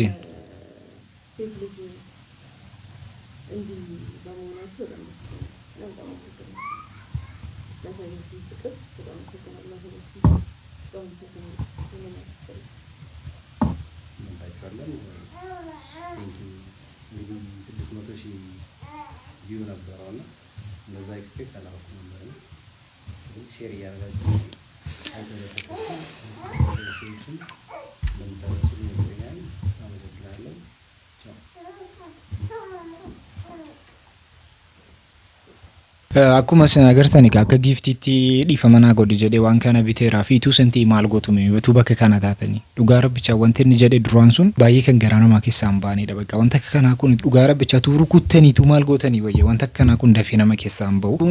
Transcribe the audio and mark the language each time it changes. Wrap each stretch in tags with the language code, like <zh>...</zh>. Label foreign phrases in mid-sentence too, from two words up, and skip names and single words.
<am>ሴት ልጅ እንዲህ በመሆናችሁ በጣም ደስ ይላል። በጣም አመሰግናለሁ። ለሳይንስ ፍቅር በጣም አመሰግናለሁ። በጣም አመሰግናለሁ። እንግዲህ 600,000 ቪው ነበረውና እንደዛ ኤክስፔክት አላደረኩም ነበር። ስለዚህ ሼር እያደረጋችሁ</am> <om>akkuma isin agartan akka giftitti dhiifamana godhi jedhee waan kana biteeraa fi ituu santii maal gootume utuu bakka kana taatanii dhugaa rabbicha wanti inni jedhe duraan sun baay'ee kan garaa namaa keessaa hin baanedha bakka wanta akka kanaa kun dhugaa rabbicha tuu rukuttanii tuu maal gootanii wayya wanta akka kanaa kun dafee nama keessaa hin bahu.</om>